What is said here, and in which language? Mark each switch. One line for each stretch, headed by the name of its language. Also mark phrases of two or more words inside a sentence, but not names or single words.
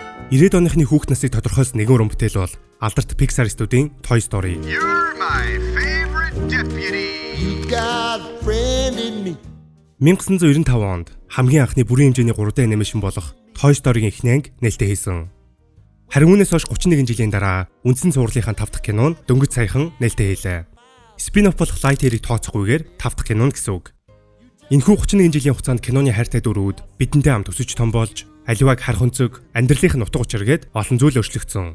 Mongolian: 90-ад оныхны хүүхэд насыг тодорхойлсон нэгэн уран бүтээл бол алдарт Pixar студийн Toy Story.
English: You're my favorite deputy. You got a friend in me.
Mongolian: 1995 онд хамгийн анхны бүрийн хэмжээний 3D анимашн болох Toy Story-гийн эхний анги нээлттэй хийсэн. Харин үүнээс хойш 31 жилийн дараа үндсэн цувралынхаа 5 дахь кино нь дөнгөж саяхан нээлттэй хийлээ. Спин-офф болох Lightyear-ыг тооцохгүйгээр 5 дахь кино нь гэсэн үг. Энэхүү 31 жилийн хугацаанд киноны хайртай дөрвүүд бидэнтэй хамт өсөж том болж, аливааг харах өнцөг, амьдралын утга учир гээд олон зүйл өөрчлөгдсөн.